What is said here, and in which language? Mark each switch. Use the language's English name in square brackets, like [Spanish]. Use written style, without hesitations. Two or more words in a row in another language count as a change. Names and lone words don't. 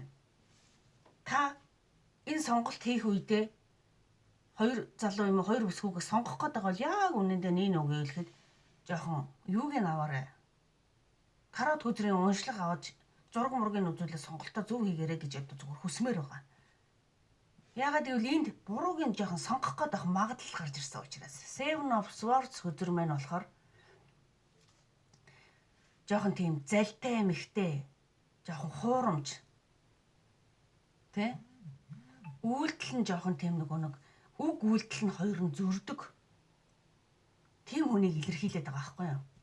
[Mongolian] Та энэ сонголт хийх үедээ хоёр залуу юм уу хоёр бүсгүйгээс сонгох гэдэг бол яг үнэндээ нэг үгээ хэлэхэд жоохон юуг нь аваарай. Тараад хөзрийн уншлага аваад зураг мургийн үзүүлэлт сонголтоо зөв хийгээрэй гэж ядуу зүгээр хүсмээр байгаа. Ягаад гэвэл энд буруугийн жоохон сонгох гэдэг магадлал гарч ирсэн учраас. Seven of Swords хөзөр маань болохоор жоохон тийм залтай эмхтэй, жоохон хуурамч. Тэ? Үйлдэл нь жоохон тийм нэг үг үйлдэл нь хоёр нь зөрдөг. Тийм хүнийг илэрхийлээд байгаа байхгүй юу?